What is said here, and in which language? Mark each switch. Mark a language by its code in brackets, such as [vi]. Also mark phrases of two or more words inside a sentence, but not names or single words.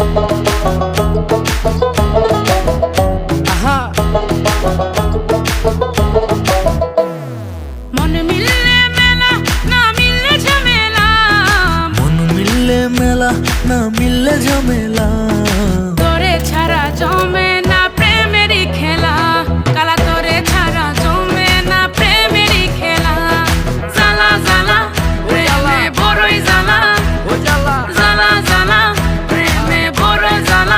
[bho] Aha. मन मिलने मेला ना मिलने झमेला, मन मिलले मेला ना मिलले झमेला। [bn] তোরে ছাড়া জমে না প্রেমেরই খেলা, কালা তোরে ছাড়া জমে না প্রেমেরই খেলা। জ্বালা জ্বালা প্রেমে বড়ই জ্বালা, Oh jala. জ্বালা জ্বালা প্রেমে বড় জ্বালা।